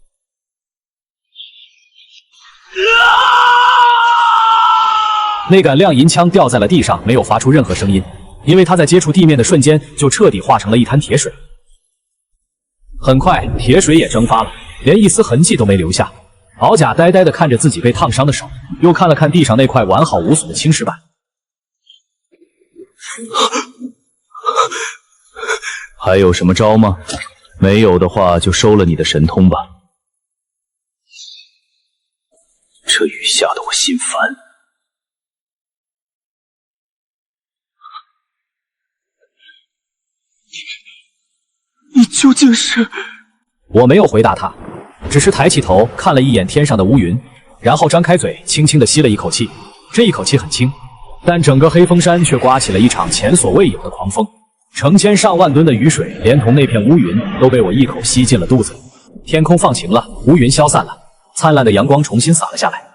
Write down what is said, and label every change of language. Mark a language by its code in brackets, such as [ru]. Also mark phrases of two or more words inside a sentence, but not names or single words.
[zh] 那杆亮銀槍掉在了地上，沒有發出任何聲音，因為他在接觸地面的瞬間就徹底化成了一灘鐵水。很快，鐵水也蒸發了，連一絲痕跡都沒留下。敖甲呆呆地看着自己被燙傷的手，又看了看地上那塊完好無損的青石板。還有什麼招嗎？沒有的話就收了你的神通吧。這雨下得我心煩。你究竟是？我沒有回答他，只是抬起頭看了一眼天上的烏雲，然後張開嘴輕輕地吸了一口氣。這一口氣很輕，但整個黑風山卻颳起了一場前所未有的狂風，成千上萬噸的雨水連同那片烏雲都被我一口吸進了肚子。天空放晴了，烏雲消散了，燦爛的陽光重新灑了下來。